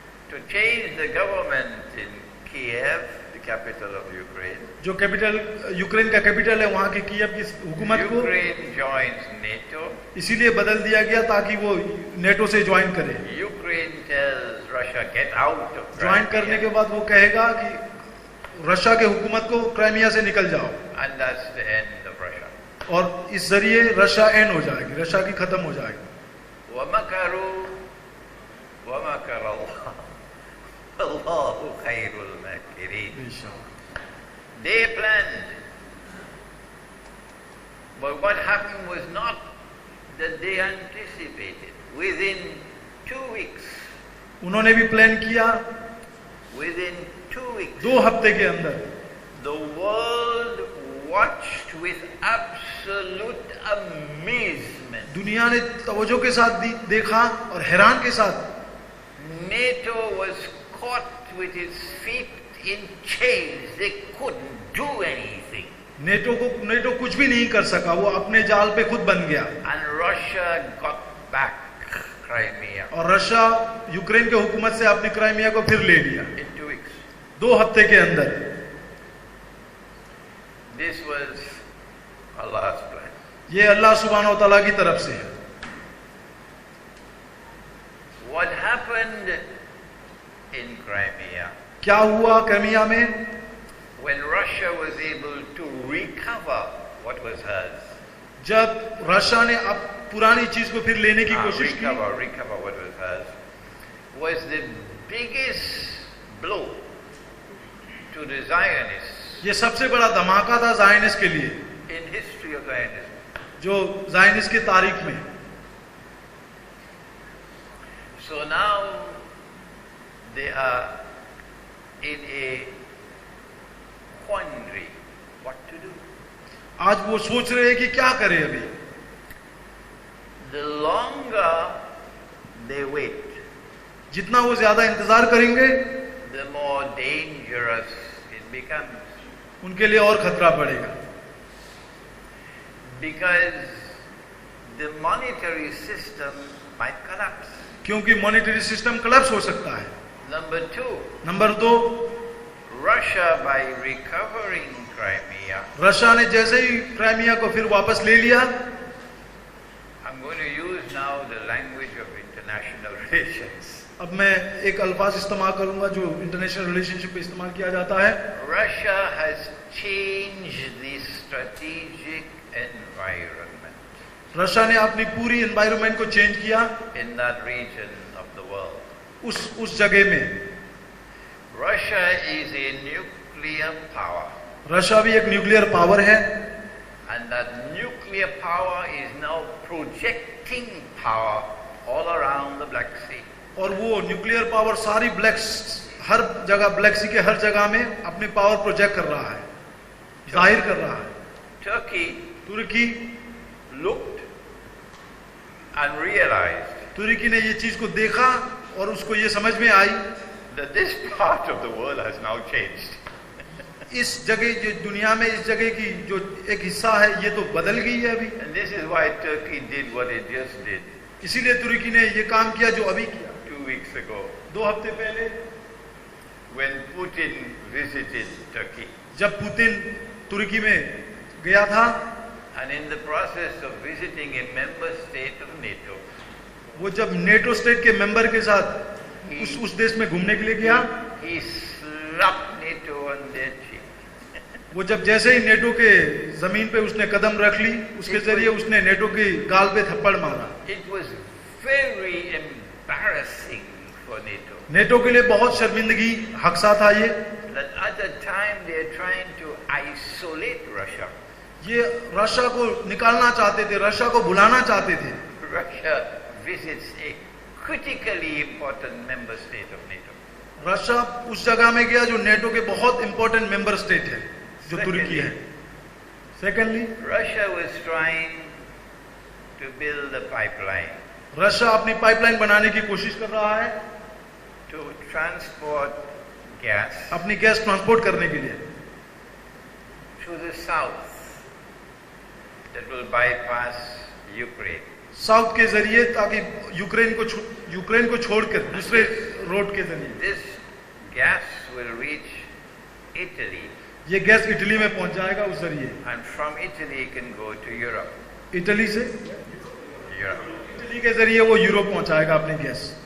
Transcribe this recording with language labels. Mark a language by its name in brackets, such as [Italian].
[English] to change the government in Kiev, the capital of Ukraine. [Hindi] जो capital Ukraine का capital है वहाँ की कीव की हुकूमत को [English] Ukraine joins NATO. [Hindi] इसीलिए बदल दिया गया ताकि वो नेटो से ज्वाइन करे। [English] Ukraine tells Russia, "Get out of [Hindi] join करने के [English] Crimea." [Hindi] बाद वो कहेगा कि रशिया के हुकूमत को क्राइमिया से निकल जाओ, [English] And that's the end of Russia. [Hindi] और इस जरिए रशिया एंड हो जाएगी, रशिया की खत्म हो जाएगी। [Arabic] وَمَكَرُوا وَمَكَرَ اللَّهُ وَاللَّهُ خَيْرُ الْمَاكِرِينَ. [English] They planned. But what happened was not that they anticipated. Within 2 weeks, [Hindi] उन्होंने भी प्लान किया, [English] within 2 weeks, [Hindi] 2 हफ्ते के अंदर [English] the world watched with absolute amazement. [Hindi] दुनिया ने तवज्जो के साथ देखा और हैरान के साथ [English] NATO was caught with its feet in chains. They couldn't do anything. [Hindi] NATO कुछ भी नहीं कर सका, वो अपने जाल पे खुद बन गया। [English] And Russia got back Crimea [Hindi] और रशिया यूक्रेन के हुकूमत से अपनी क्राइमिया को फिर ले लिया [English] in 2 weeks. [Hindi] 2 हफ्ते के अंदर। [English] This was Allah's plan. [Hindi] ये अल्लाह सुब्हानहू व तआला की तरफ से है। [English] What happened in Crimea? [Hindi] क्या हुआ क्राइमिया में? [English] When Russia was able to recover what was hers, [Hindi] जब रशिया ने अब पुरानी चीज को फिर लेने की कोशिश की, [English] recover what was the biggest blow to the Zionists [Hindi] ये सबसे बड़ा धमाका था जायनिस्ट के लिए, [English] in history of Zionism. [Hindi] जो जायनिस्ट की तारीख में। [English] So now they are in a quandary, what to do. [Hindi] आज वो सोच रहे हैं कि क्या करें अभी। [English] The longer they wait, [Hindi] जितना वो ज्यादा इंतजार करेंगे, [English] the more dangerous it becomes. [Hindi] उनके लिए और खतरा बढ़ेगा, [English] Because the monetary system might collapse. [Hindi] क्योंकि मॉनेटरी सिस्टम कोलैप्स हो सकता है। [English] Number two, [Hindi] number 2, [English] Russia by recovering Crimea, [Hindi] Russia ने जैसे ही क्राइमिया को फिर वापस ले लिया, [English] I'm going to use now the language of international relations. [Hindi] अब मैं एक अल्फाज इस्तेमाल करूंगा जो इंटरनेशनल रिलेशनशिप में इस्तेमाल किया जाता है। [English] Russia has changed the strategic environment [Hindi] Russia ने अपनी पूरी एनवायरनमेंट को चेंज किया [English] in that region of the world. [Hindi] उस जगह में। [English] Russia is a nuclear power, [Hindi] Russia भी एक न्यूक्लियर पावर है, [English] and that nuclear power is now projecting power all around the Black Sea. [Hindi] और वो न्यूक्लियर पावर सारी हर जगह, ब्लैक सी के हर जगह में अपनी पावर प्रोजेक्ट कर रहा है, जाहिर कर रहा है। [English] Turkey [Hindi] Turki [English] looked and realized [Hindi] तुर्की ने ये चीज को देखा और उसको ये समझ में आई [English] that this part of the world has now changed. [Hindi] इस जगह, जो दुनिया में इस जगह की जो एक हिस्सा है, ये तो बदल गई है अभी। [English] And this is why Turkey did what it just did [Hindi] इसीलिए तुर्की ने ये काम किया जो अभी किया, [English] 2 weeks ago [Hindi] 2 हफ्ते पहले, [English] when Putin visited Turkey. [Hindi] जब पुतिन तुर्की में गया था, [English] And in the process of visiting a member state of NATO, [Hindi] वो जब नेटो स्टेट के मेंबर के साथ उस देश में घूमने के लिए गया, [English] he slapped NATO on their cheek. [Hindi] वो जब जैसे ही नेटो के जमीन पे उसने कदम रख ली, उसके जरिए उसने नेटो की गाल पे थप्पड़ मारा। [English] It was very embarrassing for NATO. [Hindi] NATO के लिए बहुत शर्मिंदगी हक़सा था ये। [English] That at the time they are trying to isolate Russia. [Hindi] ये रशिया को निकालना चाहते थे, रशिया को बुलाना चाहते थे। [English] Russia visits a critically important member state of NATO. [Hindi] Russia उस जगह में गया जो नेटो के बहुत इंपॉर्टेंट मेंबर स्टेट है, जो तुर्की है। Secondly, [English] Russia was trying to build a pipeline [Hindi] Russia अपनी पाइपलाइन बनाने की कोशिश कर रहा है, [English] to transport gas [Hindi] अपनी गैस ट्रांसपोर्ट करने के लिए [English] to the south that will bypass Ukraine. [Hindi] South के जरिए, ताकि यूक्रेन को छोड़कर दूसरे रोड के जरिए [English] This gas will reach Italy, [Hindi] ये गैस इटली में पहुंच जाएगा उस जरिए। [English] and from Italy it can go to Europe. [Hindi] Italy से, [English] Europe. [Hindi] इटली के जरिए वो यूरोप पहुंचाएगा अपनी गैस।